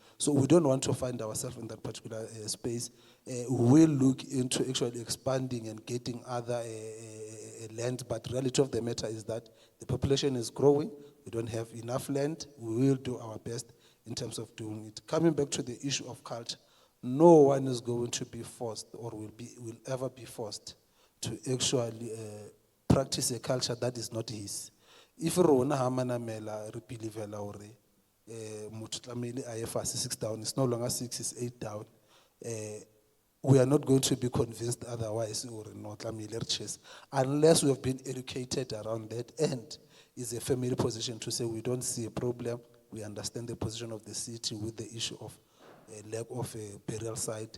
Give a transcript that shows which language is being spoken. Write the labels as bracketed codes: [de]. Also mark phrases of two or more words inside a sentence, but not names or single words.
[en] So we don't want to find ourselves in that particular space. We will look into actually expanding and getting other land, but the reality of the matter is that the population is growing. We don't have enough land. We will do our best in terms of doing it. Coming back to the issue of culture, no one is going to be forced or will ever be forced to actually practice a culture that is not his. [st] If rona ha Manamela re believela hore motho tlamehile a ye fase 6 down, [en] it's no longer 6, it's 8 down. We are not going to be convinced otherwise or not unless we have been educated around that, and is a family position to say we don't see a problem. We understand the position of the city with the issue of lack of a burial site.